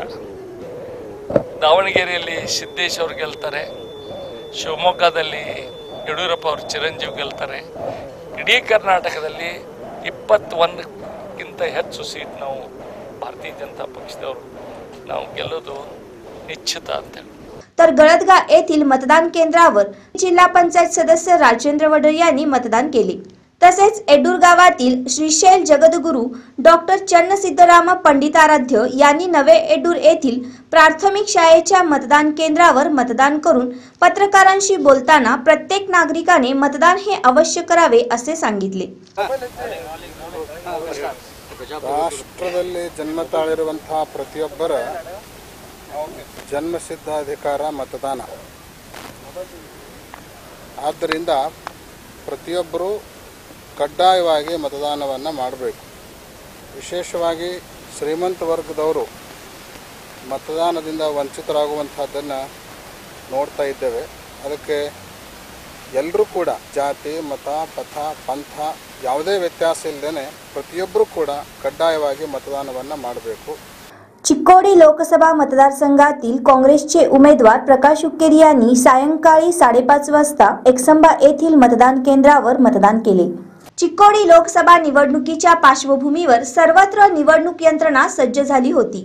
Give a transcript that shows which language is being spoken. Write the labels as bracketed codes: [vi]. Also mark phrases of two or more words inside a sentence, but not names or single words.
[kn] ದಾವಣಗೆರೆಯಲ್ಲಿ ಸಿದ್ದೇಶ್ ಅವರು ಗೆಲ್ತಾರೆ, ಶಿವಮೊಗ್ಗದಲ್ಲಿ ಯಡಿಯೂರಪ್ಪ ಅವರು ಚಿರಂಜೀವಿ ಗೆಲ್ತಾರೆ। ಇಡೀ ಕರ್ನಾಟಕದಲ್ಲಿ 21ಕ್ಕಿಂತ ಹೆಚ್ಚು ಸೀಟ್ ನಾವು ಭಾರತೀಯ ಜನತಾ ಪಕ್ಷದವರು ನಾವು ಗೆಲ್ಲೋದು निश्चित [mr] तर गळदगा येथील मतदान केंद्रावर जिल्हा पंचायत सदस्य राजेंद्र वडर यांनी मतदान केले। तसेच एडूर गावातील श्रीशैल जगद्गुरू डॉक्टर चन्नसिद्धराम पंडिताराध्य यांनी नवे एडूर येथील प्राथमिक शाळेच्या मतदान केंद्रावर मतदान करून पत्रकारांशी बोलताना प्रत्येक नागरिकाने मतदान हे अवश्य करावे असे सांगितले. [kn] ರಾಷ್ಟ್ರದಲ್ಲಿ ಜನ್ಮ ತಾಳಿರುವಂತಹ ಪ್ರತಿಯೊಬ್ಬರ ಜನ್ಮಸಿದ್ಧ ಅಧಿಕಾರ ಮತದಾನ. ಆದ್ದರಿಂದ ಪ್ರತಿಯೊಬ್ಬರು ಕಡ್ಡಾಯವಾಗಿ ಮತದಾನವನ್ನು ಮಾಡಬೇಕು. ವಿಶೇಷವಾಗಿ ಶ್ರೀಮಂತ ವರ್ಗದವರು ಮತದಾನದಿಂದ ವಂಚಿತರಾಗುವಂತಹದ್ದನ್ನು ನೋಡ್ತಾ ಇದ್ದೇವೆ. ಅದಕ್ಕೆ ಎಲ್ಲರೂ ಕೂಡ ಜಾತಿ, ಮತ, ಪಥ, ಪಂಥ ಯಾವುದೇ ವ್ಯತ್ಯಾಸ ಇಲ್ಲದೆ ಪ್ರತಿಯೊಬ್ಬರು ಕೂಡ ಕಡ್ಡಾಯವಾಗಿ मतदानವನ್ನು ಮಾಡಬೇಕು. [mr] चिक्कोडी लोकसभा मतदारसंघातील काँग्रेसचे उमेदवार प्रकाश हुक्केरी यांनी सायंकाळी 5:30 वाजता एकसंबा येथील मतदान केंद्रावर मतदान केले. चिक्कोडी लोकसभा निवडणुकीच्या पार्श्वभूमीवर सर्वत्र निवडणूक यंत्रणा सज्ज झाली होती.